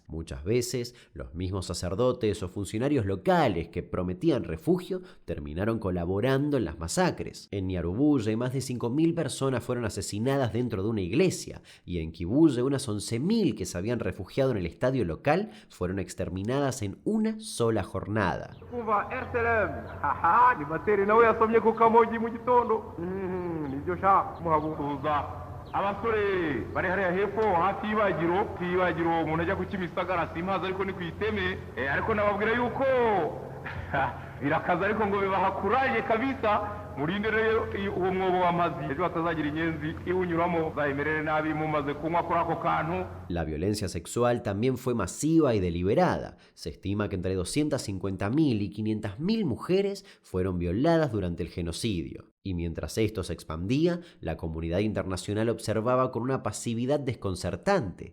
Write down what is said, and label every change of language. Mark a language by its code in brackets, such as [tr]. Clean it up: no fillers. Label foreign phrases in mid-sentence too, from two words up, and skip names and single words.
[es] Muchas veces, los mismos sacerdotes o funcionarios locales que prometían refugio terminaron colaborando en las masacres. En Nyarubushe, más de 5.000 personas fueron asesinadas dentro de una iglesia, y en Kibuye, unas 11.000 que se habían refugiado en el estadio local fueron exterminadas en una sola jornada. [rw] Kuva RTLM haha ni Materi nawe yasomye ku Kamogi mu gitondo nibyo sha muhabuza abasore bari hariya hepfo hafi y'ibagiro umuntu ajya ku Kimisagara simpaza ariko ni kwiteme ariko nababwira yuko birakaza ariko ngo bibahakuraje kabisa. Murinde rero uwo mwobo w'amazi ejo hatazagira inyenzi iwunyuramo zayemerere nabi mumaze kunywa kuri ako kantu. [es] La violencia sexual también fue masiva y deliberada. Se estima que entre 250.000 y 500.000 mujeres fueron violadas durante el genocidio. Y mientras esto se expandía, la comunidad internacional observaba con una pasividad desconcertante.